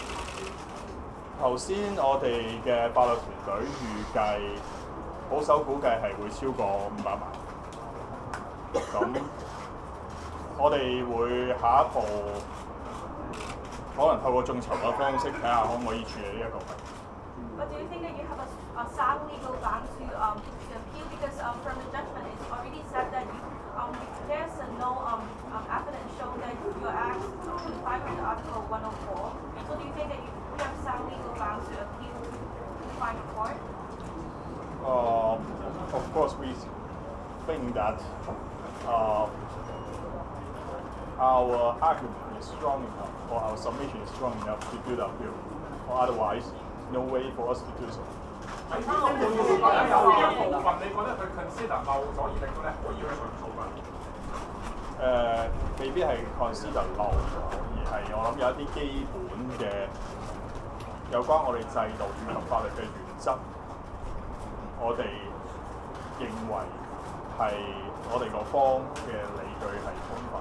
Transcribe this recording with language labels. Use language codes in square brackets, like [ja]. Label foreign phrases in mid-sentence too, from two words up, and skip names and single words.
[yue] 頭先我哋嘅法律團隊預計保守估計係會超過500萬。咁我哋會下一步。可能透過眾籌嘅方式睇下可唔可以處理呢一個問題。 [en] But do you think that you have a sound legal ground to appeal because from the judgment it's already said that there's no evidence showing that your acts comply with the Article 104. So do you think that you have sound legal ground to appeal to final court? Of course, we think that our argument is strong enough, or our submission is strong enough to do the appeal, or otherwise, no way for us to do so. [yue] 喺呢個有部分你覺得佢 consider 漏咗而令到你可以去上訴㗎？未必係 consider 漏咗，而係我諗有一啲基本嘅有關我哋制度以及法律嘅原則，我哋認為係我哋各方嘅理據係充分。